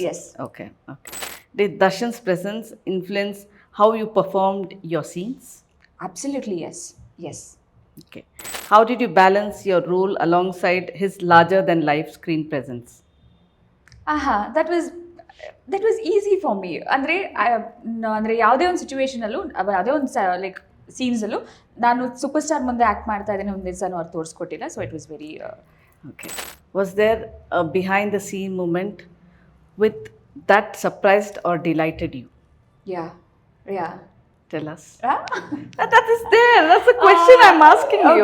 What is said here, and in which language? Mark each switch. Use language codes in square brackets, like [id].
[en] Yes. Okay. Did Darshan's presence influence how you performed your scenes? Absolutely yes. Yes. Okay. How did you balance your role alongside his larger than life screen presence? That was easy for me. [kn] ಅಂದರೆ ಯಾವುದೇ ಒಂದು ಸಿಚುವೇಶನಲ್ಲೂ ಯಾವುದೇ ಒಂದು like ಸೀನ್ಸಲ್ಲೂ ನಾನು super star ಮುಂದೆ act ಮಾಡ್ತಾ ಇದ್ದೇನೆ ಒಂದು ದಿವಸ ಅವ್ರು ತೋರಿಸ್ಕೊಟ್ಟಿಲ್ಲ. [en] So it was very Okay. Was there a behind the scene moment with that surprised or delighted you? Yeah Tell us. That is there. That's the question I'm asking you.